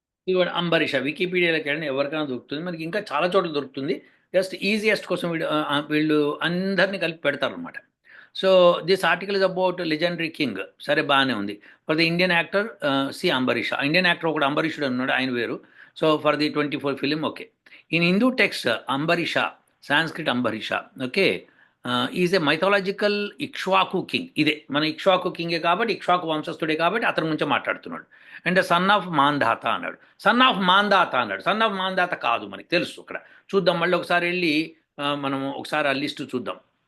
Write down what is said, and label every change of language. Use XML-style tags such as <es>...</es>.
<te>ఇవాడు అంబరీష, వికీపీడియాలోకి వెళ్ళిన ఎవరికైనా దొరుకుతుంది, మనకి ఇంకా చాలా చోట్ల దొరుకుతుంది. జస్ట్ ఈజియెస్ట్ కోసం వీళ్ళు అందరినీ కలిపి పెడతారనమాట.</te> <en>So this article is about legendary king.</en> <te>సరే, బాగానే ఉంది.</te> <en>for the</en> <te>Indian actor C Ambarisha, Indian actor ఒకటి అంబరీషుడు అన్నాడు, ఆయన వేరు.</te> <en>So for the 24 film, okay. In Hindu text, Ambarisha, Sanskrit Ambarisha, okay, is a mythological Ikshvaku king.</en> <te>ఇదే మన ఇక్ష్వాకు కింగే కాబట్టి, ఇక్ష్వాకు వంశస్థుడే కాబట్టి అతని గురించి మాట్లాడుతున్నాడు.</te> <en>and son of Mandhata</en> <te>అన్నాడు. సన్ ఆఫ్ మాంధాత అన్నాడు. సన్ ఆఫ్ మాంధాత కాదు, మనకి తెలుసు. అక్కడ చూద్దాం, మళ్ళీ ఒకసారి వెళ్ళి మనం ఒకసారి ఆ లిస్టు చూద్దాం.</te>